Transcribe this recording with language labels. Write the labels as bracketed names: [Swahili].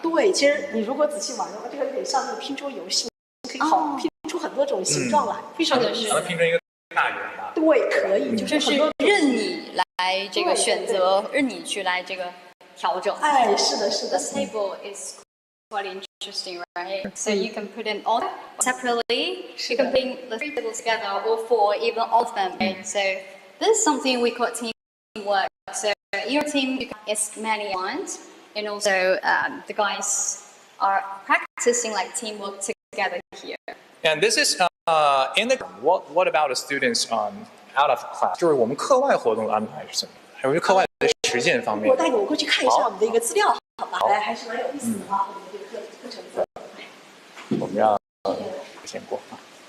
[Chinese] 对，其实你如果仔细玩的话，这个有点像那个拼桌游戏，可以拼出很多种形状来，非常有意思。能拼成一个大圆吧？对，可以，就是任你来这个选择，任你去来这个调整。是的，是的。 [English] The table is quite interesting, right? So you can put in all separately. You can bring the 3 people together, or 4, even all of them. Right? So this is something we call teamwork. So your team you can as many as you want, and also the guys are practicing like teamwork together here. And this is in the what about the students out of class？ [Chinese] 就是我们课外活动的安排是怎么样？还有课外的实践方面。我带你们过去看一下我们的一个资料，好吧？来，还是蛮有意思的啊，我们的这个课程。我们让先过啊。